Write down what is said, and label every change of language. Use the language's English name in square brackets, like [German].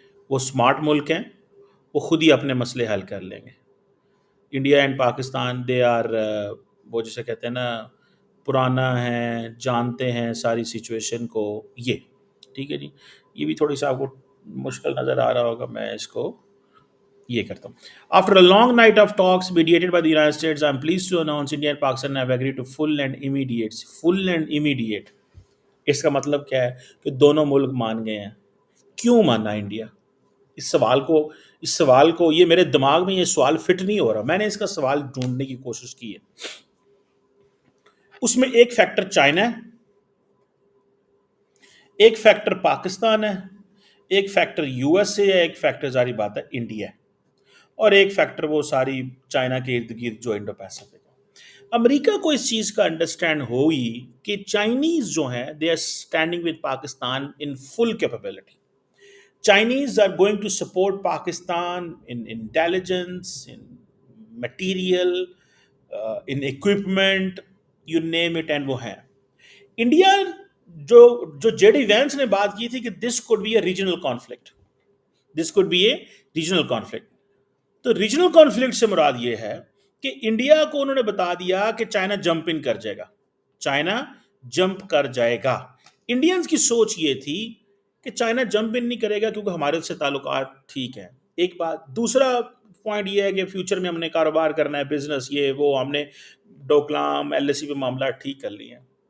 [Urdu] وہ اسمارٹ ملک ہیں، وہ خود ہی اپنے مسئلے حل کر لیں گے. [English] India and Pakistan they are [Urdu] وہ جسے کہتے ہیں نا پرانا ہے، جانتے ہیں ساری سچویشن کو. یہ ٹھیک ہے جی. یہ بھی تھوڑی سا آپ کو مشکل نظر آ رہا ہوگا، میں اس کو یہ کرتا ہوں. [English] After a long night of talks mediated by the United States, I am pleased to announce India and Pakistan have agreed to full and immediate. [Urdu] اس کا مطلب کیا ہے کہ دونوں ملک مان گئے ہیں. کیوں مانا انڈیا؟ اس سوال کو یہ میرے دماغ میں یہ سوال فٹ نہیں ہو رہا. میں نے اس کا سوال ڈھونڈنے کی کوشش کی ہے. اس میں ایک فیکٹر چائنا ہے، ایک فیکٹر پاکستان ہے، ایک فیکٹر یو ایس اے ہے، ایک فیکٹر ظاہری بات ہے انڈیا ہے، اور ایک فیکٹر وہ ساری چائنا کے ارد گرد جو انڈو پیسفک ہے. امریکہ کو اس چیز کا انڈرسٹینڈ ہوئی کہ چائنیز جو ہیں [English] They are standing with Pakistan in full capability. Chinese are going to support Pakistan in intelligence, in material, in equipment, you name it, and [Urdu] وہ ہیں. انڈیا جو جے ڈی وینس نے بات کی تھی کہ [English] This could be a regional conflict. This could be a regional conflict. [Urdu] تو regional conflict سے مراد یہ ہے کہ انڈیا کو انہوں نے بتا دیا کہ چائنا جمپ ان کر جائے گا، چائنا جمپ کر جائے گا. انڈینز کی سوچ یہ تھی کہ چائنا جمپ ان نہیں کرے گا کیونکہ ہمارے سے تعلقات ٹھیک ہیں، ایک بات. دوسرا پوائنٹ یہ ہے کہ فیوچر میں ہم نے کاروبار کرنا ہے، بزنس یہ وہ، ہم نے ڈوکلام ایل ایس سی پہ معاملات ٹھیک کر لیے ہیں.